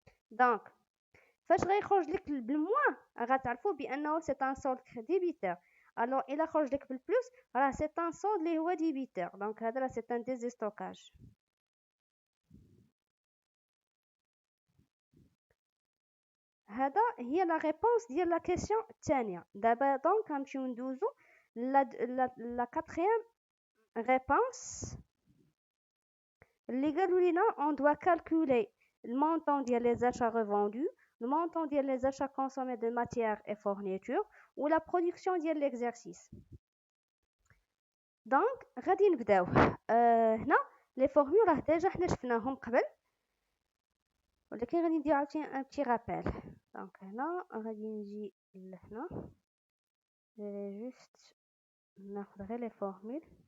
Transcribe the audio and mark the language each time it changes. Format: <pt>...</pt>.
<ar>دونك فاش غيخرج لك بالموان غتعرفوا بانه سي ان سولد ديبيتور. الو الا خرج لك بالبلوس راه سي ان سولد اللي هو ديبيتور. دونك هذا راه سي ان ديزيستوكاج. هذا هي لا ريبونس ديال لا كيسيون الثانيه. دابا دونك غنمشيو ندوزو لا كاتريام ريبونس اللي قالوا لينا</ar> <fr>on doit calculer le montant ديال les achats revendus, le montant ديال les achats consommés de matières et fournitures ou la production ديال l'exercice.</fr> <ar>دونك غادي نبداو. هنا لي فورمول راه ديجا حنا شفناهم قبل، ولكن غادي ندير عاوتاني ان بتي رابيل. دونك هنا غادي نجي لهنا جوست ناخذ غير لي فورمول.</ar>